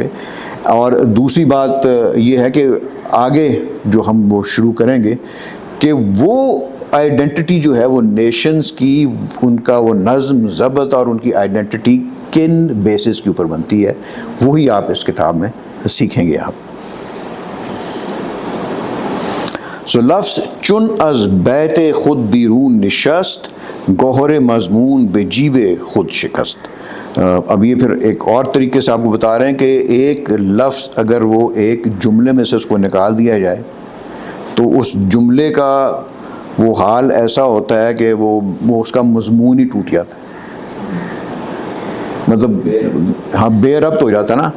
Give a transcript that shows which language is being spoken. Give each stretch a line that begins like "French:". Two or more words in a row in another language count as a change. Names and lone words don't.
Urdu: اور دوسری بات یہ ہے کہ آگے جو ہم وہ شروع کریں گے کہ وہ آئیڈینٹی جو ہے وہ نیشنز کی، ان کا وہ نظم ضبط اور ان کی آئیڈینٹی کن بیسس کے اوپر بنتی ہے، وہی آپ اس کتاب میں سیکھیں گے آپ.
Persian: سو لفظ چن از بیت خود بیرون نشست، گوہر مضمون بے جیب خود شکست.
Urdu: اب یہ پھر ایک اور طریقے سے آپ کو بتا رہے ہیں کہ ایک لفظ اگر وہ ایک جملے میں سے اس کو نکال دیا جائے تو اس جملے کا وہ حال ایسا ہوتا ہے کہ وہ اس کا مضمون ہی ٹوٹ جاتا ہے، مطلب ہاں بے ربط ہو جاتا نا.